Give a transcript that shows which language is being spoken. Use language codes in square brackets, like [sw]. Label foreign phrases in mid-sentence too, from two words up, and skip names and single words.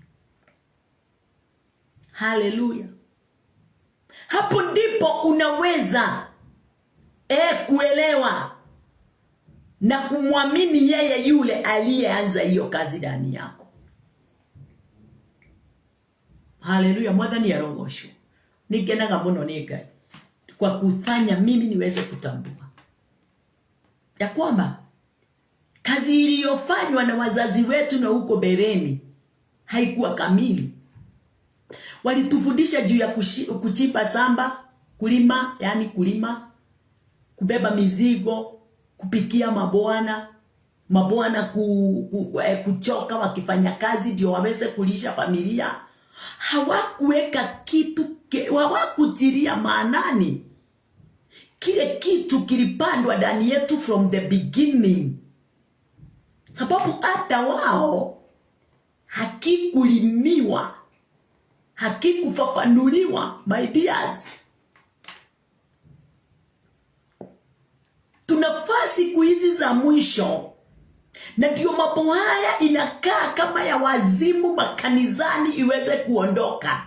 [sw] Haleluya. Hapo ndipo unaweza kuelewa na kumwamini yeye yule aliyeanza hiyo kazi ndani yako. Haleluya. [ki] Mwathani arogocwo. Nigenaga muno ni Ngai [sw] kwa kufanya mimi niweze kutambua ya kwamba kazi iliyofanywa na wazazi wetu na huko bereni haikuwa kamili. Walitufundisha juu ya kuchimba samba, kulima, yani kulima, kubeba mizigo, kupikia mabwana kuchoka wakifanya kazi ndio waweze kulisha familia. Hawakuweka kitu, hawakutilia maanani kile kitu kilipandwa ndani yetu [en] from the beginning. [sw] Sababu hata wao hakikulimiwa, hakikufafanuliwa. [en] My dears, [sw] tunafaa siku hizi za mwisho, na ndio mambo haya inakaa kama ya wazimu makanisani iweze kuondoka.